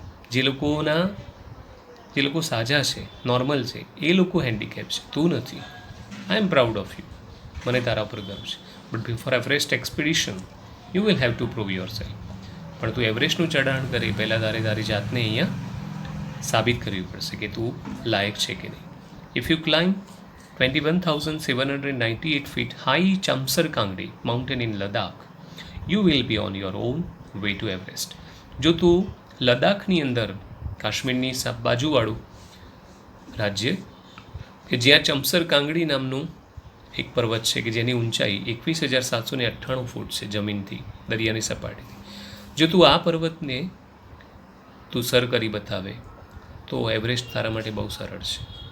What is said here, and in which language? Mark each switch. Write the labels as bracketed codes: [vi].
[gu] જે લોકો સાજા છે, નોર્મલ છે, એ લોકો હેન્ડીકેપ છે, તું નથી. [en] I am proud of you. [gu] મને તારા ઉપર ગર્વ છે. [en] But before Everest expedition you will have to prove yourself. [gu] પણ તું એવરેસ્ટનું ચઢાણ કરી પહેલાં તારી જાતને અહીંયા સાબિત કરવી પડશે કે તું લાયક છે કે નહીં. [en] If you climb 21,798 feet high Chamsar Kangdi mountain in Ladakh, you will be on your own way to Everest. [gu] જો તું લદ્દાખની અંદર, કાશ્મીરની બાજુવાળું રાજ્ય કે જ્યાં ચમસર કાંગડી નામનું એક પર્વત છે કે જેની ઊંચાઈ 21,798 ફૂટ છે જમીનથી, દરિયાની સપાટીથી, જો તું આ પર્વતને તું સર કરી બતાવે તો એવરેસ્ટ તારા માટે બહુ સરળ છે.